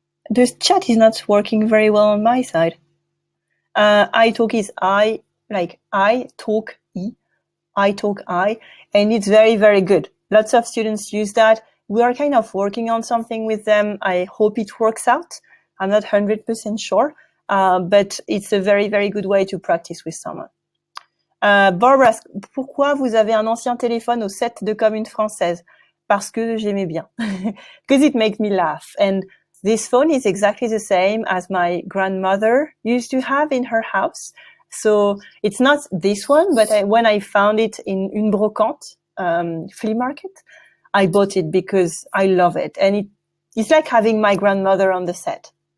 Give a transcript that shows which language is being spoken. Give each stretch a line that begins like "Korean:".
English: The chat is not working very well on my side. italki is I talk, and it's very, very good. Lots of students use that. We are kind of working on something with them. I hope it works out. I'm not 100% sure, but it's a very, very good way to practice with someone.
French: Barbara, pourquoi vous avez un ancien téléphone au 7 de Commune Française? Parce que j'aimais bien.
English: Because it makes me laugh. And this phone is exactly the same as my grandmother used to have in her house. So it's not this one, but when I found it in
French: Une Brocante
English: flea market, I bought it because I love it. And it's like having my grandmother on the set.